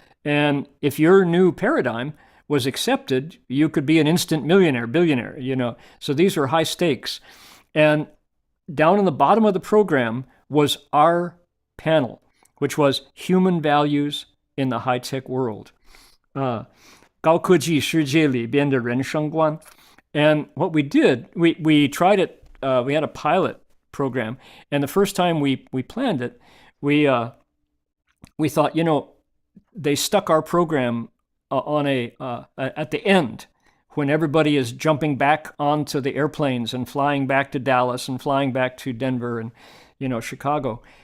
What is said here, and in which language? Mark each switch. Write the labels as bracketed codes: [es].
[en] And if your new paradigm was accepted, you could be an instant millionaire, billionaire, So these are high stakes. And down in the bottom of the program was our panel, which was Human Values in the High-Tech World. [zh] 高科技世界里边的人生观. [en] And what we did, we tried it, we had a pilot program, and the first time we planned it, we thought, they stuck our program on at the end, when everybody is jumping back onto the airplanes and flying back to Dallas and flying back to Denver and, Chicago.